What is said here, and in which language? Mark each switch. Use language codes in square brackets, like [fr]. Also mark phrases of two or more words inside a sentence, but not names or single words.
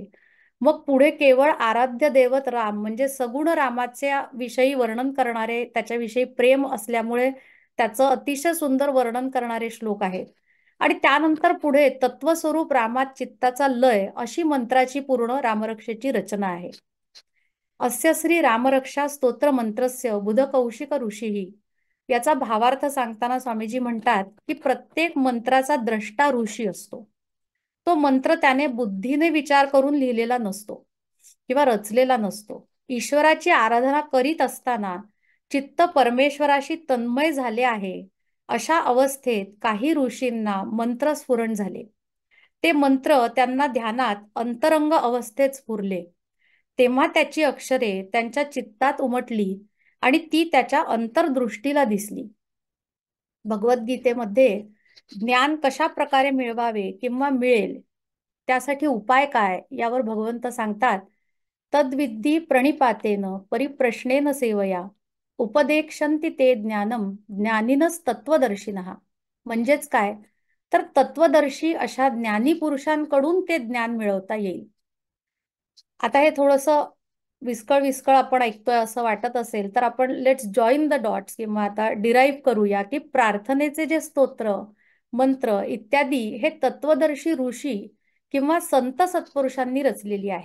[mr] मग पुढे केवळ आराध्य दैवत राम म्हणजे सगुण रामाच्या विषयी वर्णन करणारे, त्याच्याविषयी प्रेम असल्यामुळे त्याचं अतिशय सुंदर वर्णन करणारे श्लोक आहेत. आणि त्यानंतर पुढे तत्वस्वरूप रामात चित्ताचा लय अशी मंत्राची पूर्ण रामरक्षेची रचना आहे. [sa] अस्य श्री रामरक्षा स्तोत्र मंत्रस्य बुध कौशिक ऋषीही, [mr] याचा भावार्थ सांगताना स्वामीजी म्हणतात की प्रत्येक मंत्राचा द्रष्टा ऋषी असतो. तो मंत्र त्याने बुद्धीने विचार करून लिहिलेला नसतो किंवा रचलेला नसतो. ईश्वराची आराधना करीत असताना चित्त परमेश्वराशी तन्मय झाले आहे, अशा अवस्थेत काही ऋषींना मंत्र स्फुरण झाले. ते मंत्र त्यांना ध्यानात अंतरंग अवस्थेत स्फुरले. तेव्हा त्याची अक्षरे त्यांच्या चित्तात उमटली आणि ती त्याच्या अंतर्दृष्टीला दिसली. भगवद्गीतेमध्ये ज्ञान कशा प्रकारे मिळवावे किंवा मिळेल, त्यासाठी उपाय काय, यावर भगवंत सांगतात, [sa] तद्विद्धी प्रणिपातेन परिप्रश्नेन सेवया उपदेक्षन्ति ते ज्ञानम ज्ञानिनस तत्वदर्शिनः. [mr] म्हणजेच काय, तर तत्वदर्शी अशा ज्ञानी पुरुषांकडून ते ज्ञान मिळवता येईल. आता हे थोडंसं विस्कळ आपण ऐकतोय असं वाटत असेल, तर आपण [en] let's join the dots [mr] किंवा आता डिराईव्ह करूया की प्रार्थनेचे जे स्तोत्र, मंत्र इत्यादी हे तत्वदर्शी ऋषी किंवा संत सत्पुरुषांनी रचलेली आहेत.